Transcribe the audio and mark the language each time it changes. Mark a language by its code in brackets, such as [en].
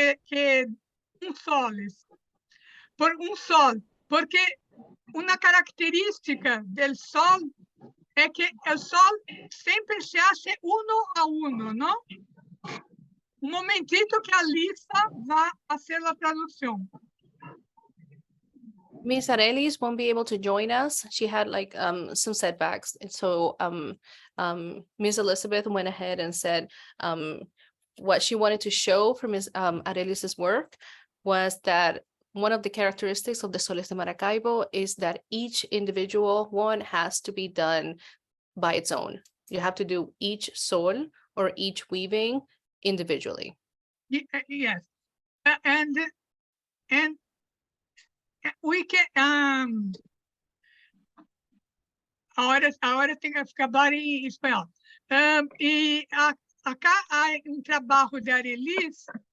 [es] que un soles, por un sol, porque una característica del sol es que el sol siempre se hace uno a uno, ¿no? Un momentito que Alisa va a hacer la traducción. [en] Miss Arelis won't be able to join us. She had like some setbacks. And so Miss Elizabeth went ahead and said what she wanted to show from Miss Arelis's work was that one of the characteristics of the Soles de Maracaibo is that each individual one has to be done by its own. You have to do each sol or each weaving individually. Yes, and we can [es] ahora tengo que acabar [pt] em espanhol. E acá há um trabalho de Arelis